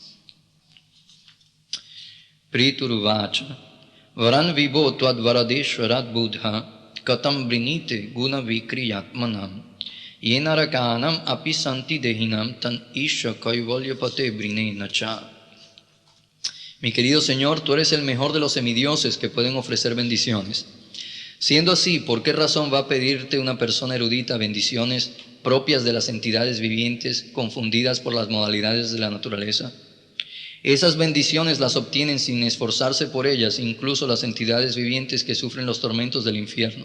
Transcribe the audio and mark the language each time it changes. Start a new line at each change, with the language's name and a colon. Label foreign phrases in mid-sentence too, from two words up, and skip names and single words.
Sanskrit: Prituruvacha Varan Vibho Tvad Varadeshwarat Buddha Katam Brinite Guna Vikriyatmanam Yenarakanam Api Santi Dehinam Tan Isha Kaivalyapate Brine Nacha.
Spanish: Mi querido Señor, tú eres el mejor de los semidioses que pueden ofrecer bendiciones. Siendo así, ¿por qué razón va a pedirte una persona erudita bendiciones propias de las entidades vivientes confundidas por las modalidades de la naturaleza? Esas bendiciones las obtienen sin esforzarse por ellas, incluso las entidades vivientes que sufren los tormentos del infierno.